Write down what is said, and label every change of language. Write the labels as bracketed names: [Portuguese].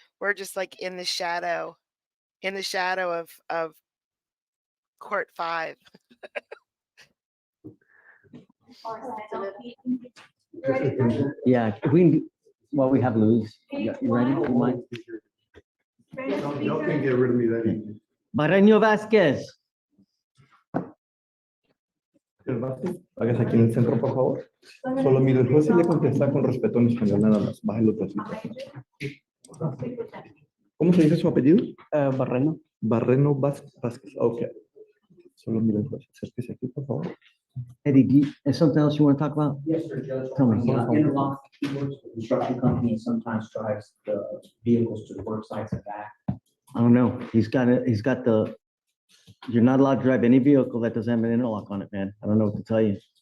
[English] We're just like in the shadow of court 5. Yeah, well, we have Luis. You ready? You mind? Y'all can get rid of me that easy. [Spanish] Barreño Vázquez. Hágase aquí en el centro, por favor. Solo mire, el juez sí le contesta con respeto en español, nada más. Bájelo tantito. ¿Cómo se dice su apellido? Barreno. Barreno Vázquez. Okay. Solo mire el juez. Acérquese aquí, por favor. [English] Eddie, is something else you want to talk about? Yes, sir, Judge. Tell me. Interlock, he works for a construction company and sometimes drives the vehicles to the work sites and back. I don't know. He's got the, you're not allowed to drive any vehicle that doesn't have an interlock on it, man. I don't know what to tell you.